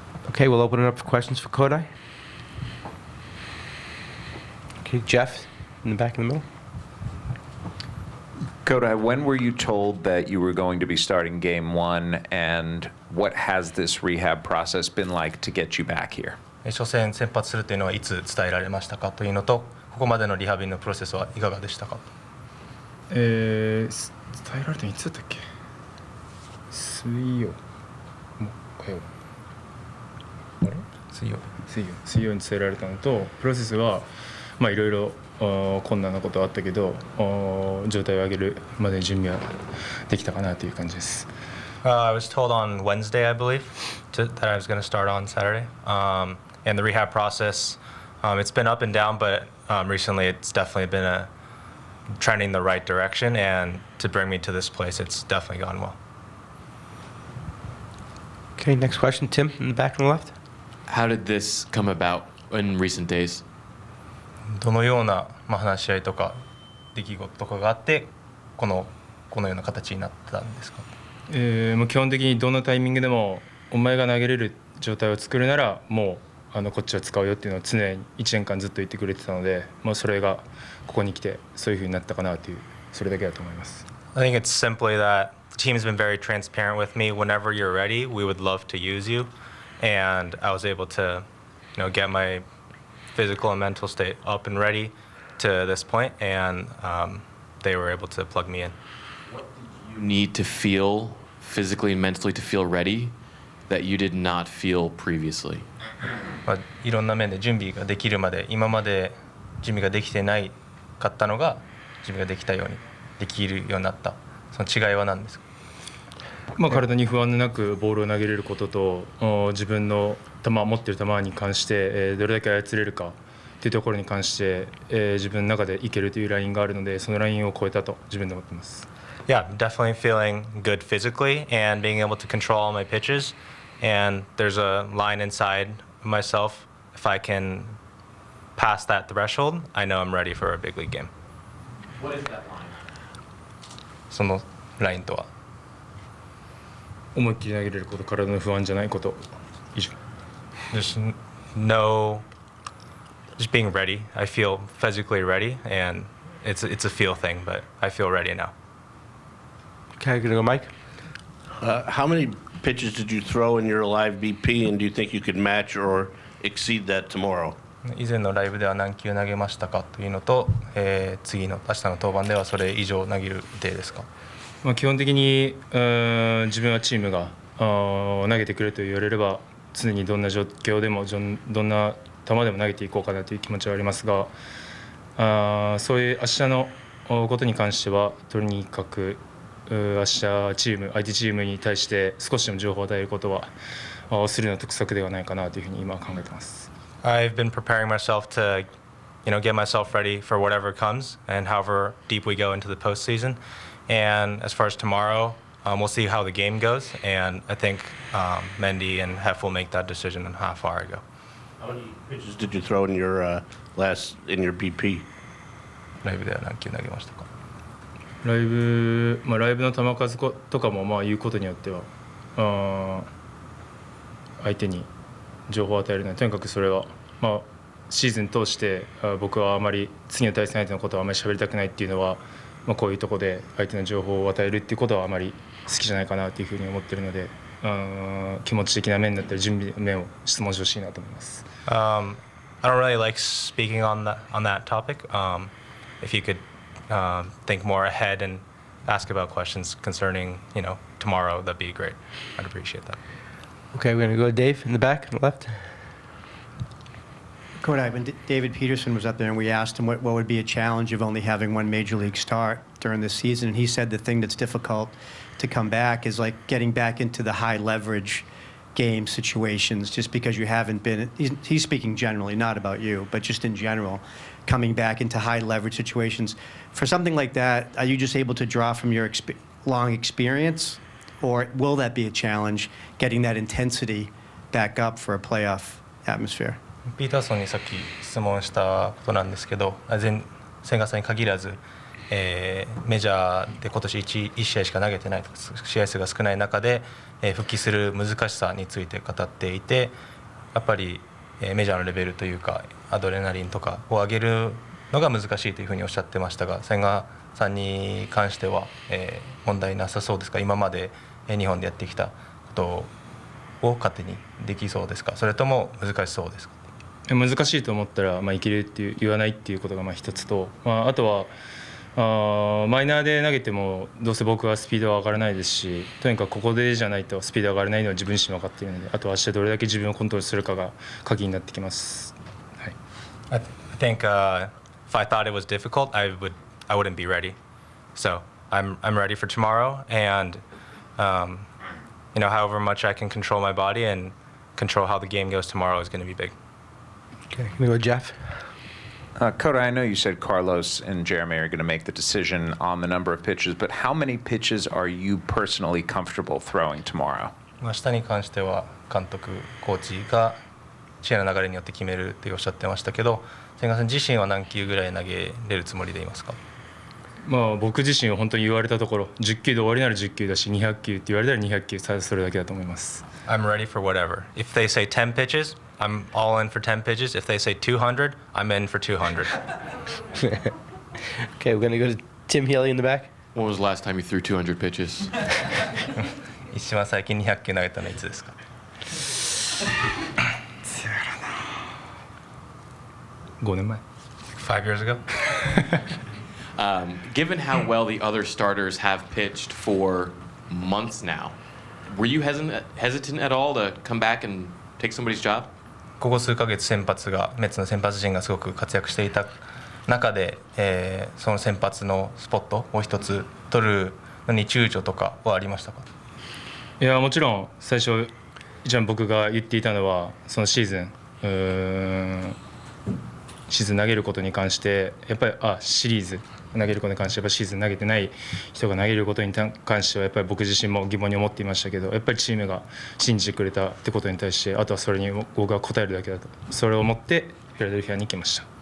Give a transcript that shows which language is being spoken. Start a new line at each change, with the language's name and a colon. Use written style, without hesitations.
English: Okay, we'll open it up for questions for Kodai. Okay, Jeff, in the back in the middle. Kodai, when were you told that you were going to be starting game one, and what has this rehab process been like to get you back here?
Japanese: 初戦先発するというのはいつ伝えられましたかというのと、ここまでのリハビリのプロセスはいかがでしたか？伝えられたのいつだったっけ？水曜火曜あれ？水曜に伝えられたのと、プロセスはいろいろ困難なことはあったけど、状態を上げるまでに準備はできたかなという感じです。
English: I was told on Wednesday, I believe, that I was going to start on Saturday. And the rehab process, it's been up and down, but recently it's definitely been trending the right direction. And to bring me to this place, it's definitely gone well. Okay, next question, Tim, in the back on the left. How did this come about in recent days?
Japanese: どのような話し合いとか出来事とかがあってこのような形になったんですか？もう基本的にどのタイミングでもお前が投げれる状態を作るならもうこっちは使うよっていうのを常に1年間ずっと言ってくれてたので、それがここに来てそういう風になったかなというそれだけだと思います。
English: I think it's simply that the team's been very transparent with me. Whenever you're ready, we would love to use you, and I was able to, get my physical and mental state up and ready to this point, and they were able to plug me in. What did you need to feel physically and mentally to feel ready that you did not feel previously?
Japanese: いろんな面で準備ができるまで今まで準備ができてないかったのが準備ができたようにできるようになったその違いは何ですか？体に不安なくボールを投げれることと自分の持っている球に関してどれだけ操れるかというところに関して自分の中でいけるというラインがあるのでそのラインを超えたと自分で思っています。
English: Yeah, definitely feeling good physically and being able to control all my pitches. And there's a line inside myself. If I can pass that threshold, I know I'm ready for a big league game. What is that line?
Japanese: そのラインとは思いっきり投げれること、体の不安じゃないこと以上。
English: Just being ready. I feel physically ready, and it's a feel thing, but I feel ready now. Okay, gonna go, Mike. How many pitches did you throw in your live BP, and do you think you could match or exceed that tomorrow?
Japanese: 以前のライブでは何球投げましたかというのと、次の明日の登板ではそれ以上投げる予定ですか？基本的に自分はチームが投げてくれと言われれば常にどんな状況でもどんな球でも投げていこうかなという気持ちはありますが、そういう明日のことに関してはとにかく明日相手チームに対して少しでも情報を与えることはするの得策ではないかなというふうに今考えています。
English: I've been preparing myself to, get myself ready for whatever comes and however deep we go into the postseason. And as far as tomorrow, we'll see how the game goes, and I think Mendy and Hef will make that decision on how far I go. How many pitches did you throw in your in your BP?
Japanese: ライブでは何球投げましたか？ライブの球数とかも言うことによっては相手に情報を与えるので、とにかくそれはシーズン通して僕はあまり次の対戦相手のことはあまり喋りたくないっていうのは、こういうところで相手の情報を与えるっていうことはあまり好きじゃないかなというふうに思っているので、気持ち的な面だったり準備面を質問してほしいなと思います。
English: I don't really like speaking on that topic. If you could think more ahead and ask about questions concerning, tomorrow, that'd be great. I'd appreciate that. Okay, we're going to go to Dave in the back on the left. Kodai, when David Paterson was up there and we asked him what would be a challenge of only having one major league start during this season, and he said the thing that's difficult to come back is like getting back into the high leverage game situations, just because you haven't been, he's speaking generally, not about you, but just in general, coming back into high leverage situations. For something like that, are you just able to draw from your long experience, or will that be a challenge, getting that intensity back up for a playoff atmosphere?
Japanese: ピーターソンにさっき質問したことなんですけど、千賀さんに限らず、メジャーで今年1試合しか投げてない、試合数が少ない中で、復帰する難しさについて語っていて、やっぱり、メジャーのレベルというかアドレナリンとかを上げるのが難しいというふうにおっしゃってましたが、千賀さんに関しては、問題なさそうですか？今まで日本でやってきたことを勝手にできそうですか？それとも難しそうですか？難しいと思ったら、いけるって言わないっていうことが一つと、あとはマイナーで投げてもどうせ僕はスピードは上がらないですし、とにかくここでじゃないとスピード上がらないのは自分自身分かっているので、あとは明日どれだけ自分をコントロールするかが鍵になってきます。はい。
English: I think if I thought it was difficult, I wouldn't be ready. So I'm ready for tomorrow, and however much I can control my body and control how the game goes tomorrow is going to be big. Okay, can we go to Jeff? Kodai, I know you said Carlos and Jeremy are going to make the decision on the number of pitches, but how many pitches are you personally comfortable throwing tomorrow?
Japanese: 明日に関しては監督、コーチが試合の流れによって決めるっておっしゃってましたけど、千賀さん自身は何球ぐらい投げれるつもりでいますか？僕自身は本当に言われたところ、10球で終わりなら10球だし、200球って言われたら200球、それだけだと思います。
English: I'm ready for whatever. If they say 10 pitches, I'm all in for 10 pitches. If they say 200, I'm in for 200. Okay, we're going to go to Tim Healy in the back. When was the last time you threw 200 pitches?
Japanese: 一番最近200球投げたのはいつですか？5年前。
English: 5 years ago? Given how well the other starters have pitched for months now, were you hesitant at all to come back and take somebody's job?
Japanese: ここ数ヶ月メッツの先発陣がすごく活躍していた中で、その先発のスポットを一つ取るのに躊躇とかはありましたか？いや、もちろん最初一番僕が言っていたのは、そのシーズン投げることに関して、やっぱりシリーズ投げることに関して、やっぱシーズン投げてない人が投げることに関してはやっぱり僕自身も疑問に思っていましたけど、やっぱりチームが信じてくれたってことに対して、あとはそれに僕が応えるだけだと、それを思ってフィラデルフィアに行きました。